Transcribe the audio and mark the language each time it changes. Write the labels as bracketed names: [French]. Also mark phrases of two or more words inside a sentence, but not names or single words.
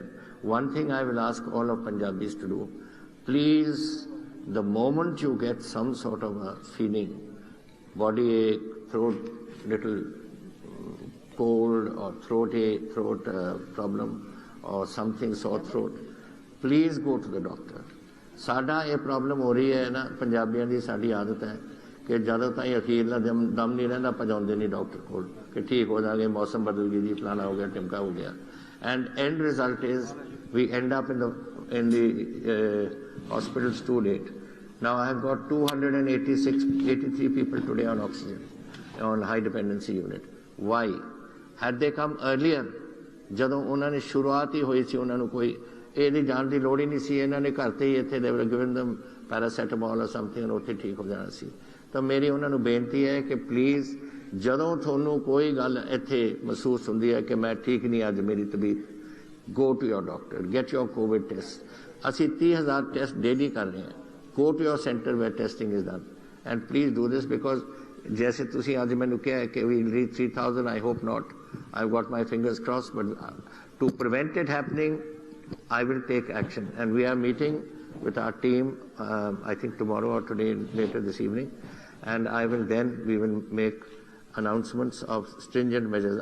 [English] One thing I will ask all of Punjabis to do, please, the moment you get some sort of a feeling, body ache, throat little cold, or throat problem, or something sore throat, please go to the doctor. [Hindi] साडा ये प्रॉब्लम हो रही है ना, पंजाबियों की साडी आदत है कि [Punjabi] ਜਦੋਂ ਤਾਈਂ ਅਖੀਰਲਾ ਦਮ ਨਹੀਂ ਰਹਿੰਦਾ ਪਹੁੰਚਾਉਂਦੇ ਨਹੀਂ ਡਾਕਟਰ ਕੋਲ ਕਿ ਠੀਕ ਹੋ ਜਾਗੇ, ਮੌਸਮ ਬਦਲ ਗਈ ਜੀ, ਫਲਾਣਾ ਹੋ ਗਿਆ, ਟਿਮਕਾ ਹੋ ਗਿਆ. [English] And end result is we end up in the hospitals too late. Now I have got 283 people today on oxygen, on high dependency unit. Why? Had they come earlier, [Punjabi] ਜਦੋਂ ਉਹਨਾਂ ਨੇ ਸ਼ੁਰੂਆਤ ਹੀ ਹੋਈ ਸੀ, ਉਹਨਾਂ ਨੂੰ ਕੋਈ ਇਹਦੀ ਜਾਣ ਦੀ ਲੋੜ ਹੀ ਨਹੀਂ ਸੀ, ਇਹਨਾਂ ਨੇ ਘਰ ਤੇ ਹੀ ਇੱਥੇ [English] they were given them paracetamol or something, [Punjabi] ਉੱਥੇ ਠੀਕ ਹੋ ਜਾਣਾ ਸੀ. ਤਾਂ ਮੇਰੀ ਉਹਨਾਂ ਨੂੰ ਬੇਨਤੀ ਹੈ ਕਿ ਪਲੀਜ਼ ਜਦੋਂ ਤੁਹਾਨੂੰ ਕੋਈ ਗੱਲ ਇੱਥੇ ਮਹਿਸੂਸ ਹੁੰਦੀ ਹੈ ਕਿ ਮੈਂ ਠੀਕ ਨਹੀਂ ਅੱਜ ਮੇਰੀ ਤਬੀਅਤ, [English] go to your doctor, get your COVID test. [Punjabi] ਅਸੀਂ 30,000 [English] test daily [Punjabi] ਕਰ ਰਹੇ ਹਾਂ. [English] Go to your center where testing is done, and please do this, because [Hindi] जैसे तुसी आज मैंने कहा कि [English] we will reach 3,000, I hope not. I've got my fingers crossed, but to prevent it happening, I will take action. And we are meeting with our team, I think tomorrow or today, later this evening, and we will make announcements of stringent measures.